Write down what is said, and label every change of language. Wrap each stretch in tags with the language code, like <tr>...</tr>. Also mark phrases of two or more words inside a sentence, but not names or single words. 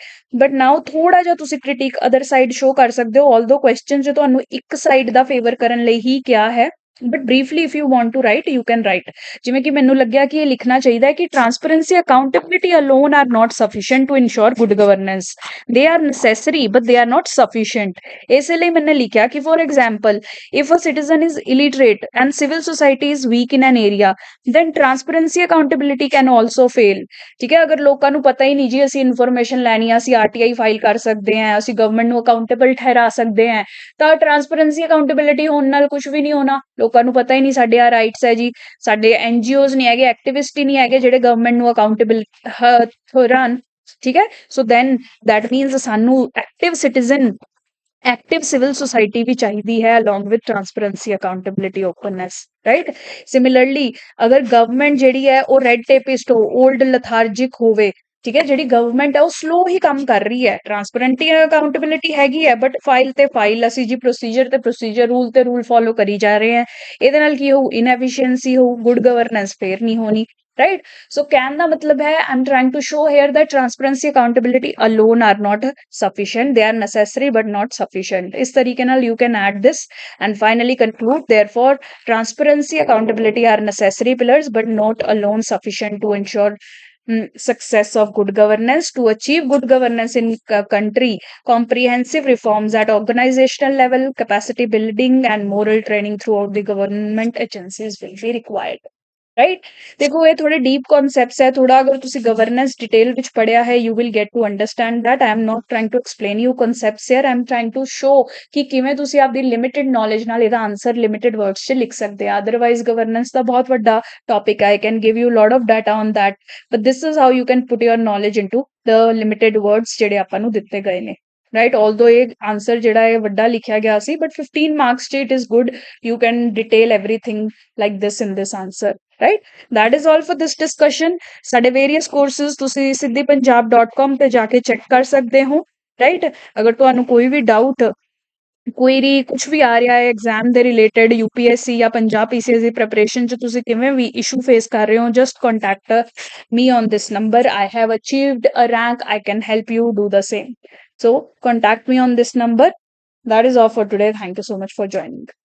<en>but now</en> <pa>ਥੋੜਾ ਜਿਹਾ ਤੁਸੀਂ</pa> <en>critic other side show</en> <pa>ਕਰ ਸਕਦੇ ਹੋ,</pa> <en>although question</en> <pa>ਚ ਤੁਹਾਨੂੰ ਇੱਕ ਸਾਈਡ ਦਾ ਫੇਵਰ ਕਰਨ ਲਈ ਹੀ ਕਿਹਾ ਹੈ,</pa> <en>but briefly if you want to write you can write.</en> <pa>ਜਿਵੇਂ ਕਿ ਮੈਨੂੰ ਲੱਗਿਆ ਕਿ ਇਹ ਲਿਖਣਾ ਚਾਹੀਦਾ ਹੈ ਕਿ</pa> <en>transparency accountability alone are not sufficient to ensure good governance, they are necessary but they are not sufficient.</en> <pa>ਇਸੇ ਲਈ ਮੈंने ਲਿਖਿਆ ਕਿ</pa> <en>for example if a citizen is illiterate and civil society is weak in an area then transparency accountability can also fail।</en> <pa>ਠੀਕ ਹੈ, ਅਗਰ ਲੋਕਾਂ ਨੂੰ ਪਤਾ ਹੀ ਨਹੀਂ ਜੀ ਅਸੀਂ ਇਨਫੋਰਮੇਸ਼ਨ ਲੈਣੀ ਆ, ਅਸੀਂ</pa> <en>RTI file</en> <pa>ਕਰ ਸਕਦੇ ਹਾਂ, ਅਸੀਂ ਗਵਰਨਮੈਂਟ ਨੂੰ ਅਕਾਊਂਟੇਬਲ ਠਹਿਰਾ ਸਕਦੇ ਹਾਂ, ਤਾਂ</pa> <en>transparency accountability</en> <pa>ਹੋਣ ਨਾਲ ਕੁਝ ਵੀ ਨਹੀਂ ਹੋਣਾ। ਲੋਕਾਂ ਨੂੰ ਪਤਾ ਹੀ ਨਹੀਂ ਸਾਡੇ ਆ ਰਾਈਟਸ ਹੈ ਜੀ, ਸਾਡੇ ਐਨਜੀਓਜ਼ ਨਹੀਂ ਹੈਗੇ, ਐਕਟਿਵਿਸਟ ਹੀ ਨਹੀਂ ਹੈਗੇ ਜਿਹੜੇ ਗਵਰਨਮੈਂਟ ਨੂੰ ਅਕਾਊਂਟੇਬਲ ਠਹਿਰਾਣ। ਠੀਕ ਹੈ,</pa> <en>so then that means ਸਾਨੂੰ active citizen, active civil society</en> <hi>भी चाहिए है</hi> <en>along with transparency accountability openness, right।</en> <pa>similarly अगर गवर्नमेंट ਜਿਹੜੀ ਹੈ ਉਹ</pa> <en>red tapist</en> <pa>ਹੋ,</pa> <en>old lethargic</en> <pa>ਹੋਵੇ, ਠੀਕ ਹੈ, ਜਿਹੜੀ ਗਵਰਨਮੈਂਟ ਹੈ ਉਹ ਸਲੋ ਹੀ ਕੰਮ ਕਰ ਰਹੀ ਹੈ,</pa> <en>transparency accountability</en> <pa>ਹੈਗੀ ਹੈ</pa> <en>but file</en> <pa>ਤੇ ਫਾਈਲ ਅਸੀਂ ਜੀ ਪ੍ਰੋਸੀਜਰ ਤੇ ਪ੍ਰੋਸੀਜਰ, ਰੂਲ ਤੇ</pa> <en>rule follow</en> <pa>ਕਰੀ ਜਾ ਰਹੇ ਹਾਂ, ਇਹਦੇ ਨਾਲ ਕੀ ਹੋਊ, ਇਨਐਫੀਸ਼ੀਐਂਸੀ ਹੋਊ,</pa> <en>good governance</en> <pa>ਫੇਰ ਨਹੀਂ ਹੋਣੀ,</pa> <en>right। So can</en> <pa>ਦਾ ਮਤਲਬ ਹੈ</pa> <en>I'm trying to show here that transparency accountability alone are not sufficient, they are necessary but not sufficient।</en> <pa>ਇਸ ਤਰੀਕੇ ਨਾਲ</pa> <en>you can add this and finally conclude therefore transparency accountability are necessary pillars but not alone sufficient to ensure success of good governance। To achieve good governance in country, comprehensive reforms at organizational level, capacity building and moral training throughout the government agencies will be required, ਰਾਈਟ।</en> <pa>ਦੇਖੋ ਇਹ ਥੋੜੇ</pa> <en>deep concepts</en> <pa>ਹੈ, ਥੋੜਾ ਅਗਰ ਤੁਸੀਂ</pa> <en>governance detail</en> <pa>ਵਿੱਚ ਪੜਿਆ ਹੈ</pa> <en>you will get to understand that. I am not trying to explain you concepts here, I am trying to show</en> <pa>ਕਿ ਕਿਵੇਂ ਤੁਸੀਂ ਆਪਦੀ</pa> <en>limited knowledge</en> <pa>ਨਾਲ ਇਹਦਾ</pa> <en>answer limited words</en> <pa>'ਚ ਲਿਖ ਸਕਦੇ ਆ।</pa> <en>otherwise governance</en> <pa>ਦਾ ਬਹੁਤ ਵੱਡਾ ਟੌਪਿਕ ਹੈ,</pa> <en>I can give you lot of data on that but this is how you can put your knowledge into the limited words</en> <pa>ਜਿਹੜੇ ਆਪਾਂ ਨੂੰ ਦਿੱਤੇ ਗਏ ਨੇ,</pa> <en>right। although</en> <pa>ਇਹ ਆਨਸਰ ਜਿਹੜਾ ਹੈ ਵੱਡਾ ਲਿਖਿਆ ਗਿਆ ਸੀ</pa> <en>but 15 marks ਚ it is good you can detail everything like this in this answer, right। that is all for this discussion।</en> <pa>ਸਾਡੇ</pa> <en>various courses</en> <pa>ਤੁਸੀਂ siddhipunjab.com ਤੇ ਜਾ ਕੇ ਚੈੱਕ ਕਰ ਸਕਦੇ ਹੋ, right। ਅਗਰ ਤੁਹਾਨੂੰ ਕੋਈ ਵੀ</pa> <en>doubt, query</en> <pa>ਕੁਝ ਵੀ ਆ ਰਿਹਾ ਹੈ ਐਗਜ਼ਾਮ ਦੇ ਰਿਲੇਟਡ, ਯੂਪੀਐਸਸੀ ਜਾਂ ਪੰਜਾਬ ਪੀਸੀਐਸ ਦੀ ਪ੍ਰੈਪਰੇਸ਼ਨ ਚ ਤੁਸੀਂ ਕਿਵੇਂ ਵੀ</pa> <en>issue face</en> <pa>ਕਰ ਰਹੇ ਹੋ,</pa> <en>just contact me on this number. I have achieved a rank, I can help you do the same। So contact me on this number। That is all for today। Thank you so much for joining।</en>